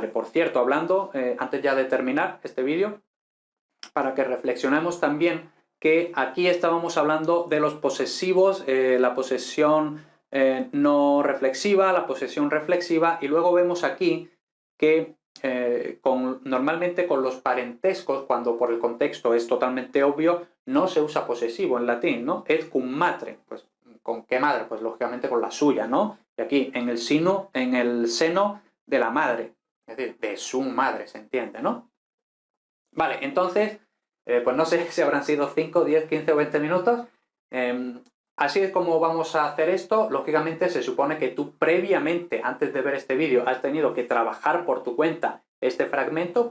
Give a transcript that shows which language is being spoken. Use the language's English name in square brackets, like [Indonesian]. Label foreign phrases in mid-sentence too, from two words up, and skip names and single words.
[Spanish] Por cierto, hablando, antes ya de terminar este vídeo, para que reflexionemos también que aquí estábamos hablando de los posesivos, la posesión no reflexiva, la posesión reflexiva, y luego vemos aquí que normalmente con los parentescos, cuando por el contexto es totalmente obvio, no se usa posesivo en latín, ¿no? [Latin] Et cum matre, [Spanish] pues ¿con qué madre? Pues lógicamente con la suya, ¿no? Y aquí en el seno de la madre, es decir, de su madre, se entiende, ¿no? Vale, entonces, pues no sé si habrán sido 5, 10, 15 o 20 minutos. Así es como vamos a hacer esto. Lógicamente se supone que tú previamente, antes de ver este vídeo, has tenido que trabajar por tu cuenta este fragmento.